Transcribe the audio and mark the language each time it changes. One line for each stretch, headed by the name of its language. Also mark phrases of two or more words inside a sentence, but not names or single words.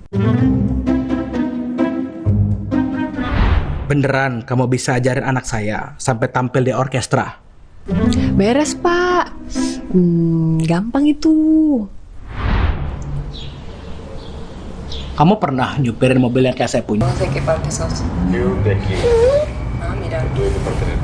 Indonesian: Beneran kamu bisa ajarin anak saya sampai tampil di orkestra? Beres, Pak. Gampang itu. Kamu pernah nyupirin mobil yang kayak saya punya?
Spanish: No sé qué parte sos. Yo de aquí. Ah, mira. Yo de parte de